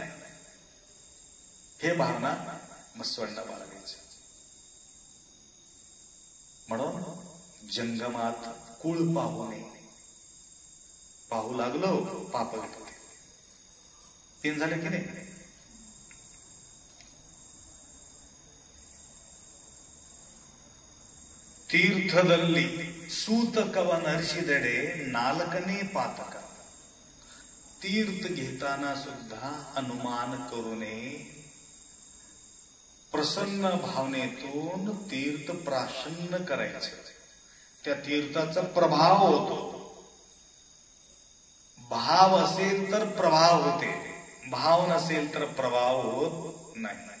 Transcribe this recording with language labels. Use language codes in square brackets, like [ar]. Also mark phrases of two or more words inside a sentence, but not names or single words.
[mr] हे भावना बसवण्णा बाळगायचं. म्हणून जंगमात कुळ पाहू नये. पाहू लागलो पाप लागते. 3 झाले की नाही? [kn] ತೀರ್ಥದಲ್ಲಿ ಸೂತಕವ ನರಿಸಿದೆಡೆ ನಾಲ್ಕನೇ ಪಾತಕ. [mr] तीर्थ घेताना सुद्धा अनुमान करू नये. प्रसन्न भावनेतून तीर्थ प्राशन्न करायचे. त्या तीर्थाचा प्रभाव होतो. भाव असेल तर प्रभाव होते, भाव नसेल तर प्रभाव होत नाही.